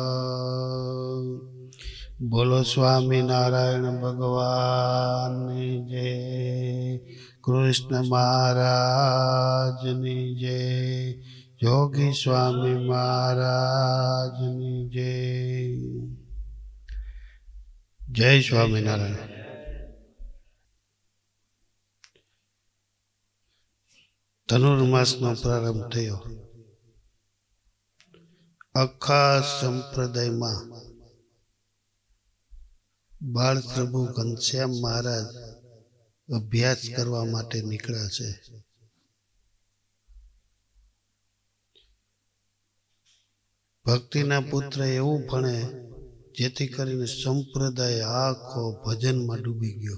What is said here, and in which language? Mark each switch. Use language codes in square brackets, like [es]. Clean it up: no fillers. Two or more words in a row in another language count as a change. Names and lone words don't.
[hi] बोलो स्वामी नारायण भगवान जय, कृष्ण महाराज जय, योगी स्वामी महाराज जय। जय स्वामी नारायण। [gu] धनुर्मासનો પ્રારંભ થયો। આખા સંપ્રદાયમાં બાળ પ્રભુ ઘનશ્યામ મહારાજ અભ્યાસ કરવા માટે નીકળ્યા છે। ભક્તિના પુત્ર એવું ભણે જેથી કરીને સંપ્રદાય આખો ભજનમાં ડૂબી ગયો।